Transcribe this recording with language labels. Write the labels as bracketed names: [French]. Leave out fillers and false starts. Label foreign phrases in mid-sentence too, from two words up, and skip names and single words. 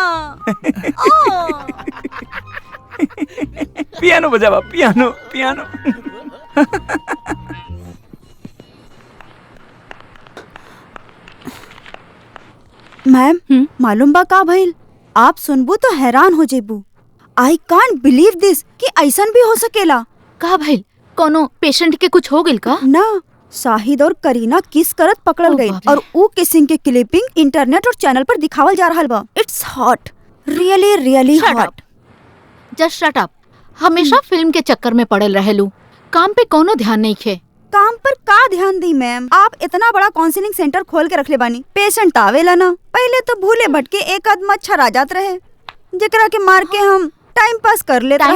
[Bhojpuri] ओ पियानो बजावा, पियानो पियानो। मैम मालूम बा का भइल? आप सुनबू तो हैरान हो जेबू। [English] I can't believe this [Bhojpuri] कि ऐसन भी हो सकेला। का भइल? कोनो पेशेंट के कुछ हो गेल का? ना, शाहिद और करीना किस करत पकड़ल ओ गई बाप रे। और ऊ किसिंग के क्लिपिंग इंटरनेट और चैनल पर दिखावल जा रहल बा। [English] it's hot, really really Shut हॉट। up. just shut up. [Bhojpuri] हमेशा फिल्म के चक्कर में पड़ल रहेलू, काम पे कोनो ध्यान नहीं खे। काम पर का ध्यान दी मैम? आप इतना बड़ा काउंसलिंग सेंटर खोल के रखले बानी, पेशेंट आवेला ना। पहले तो भूले भटके एक आध मच्छर आ जात रहे, जेकरा के मार के हम टाइम पास कर लेते टाइम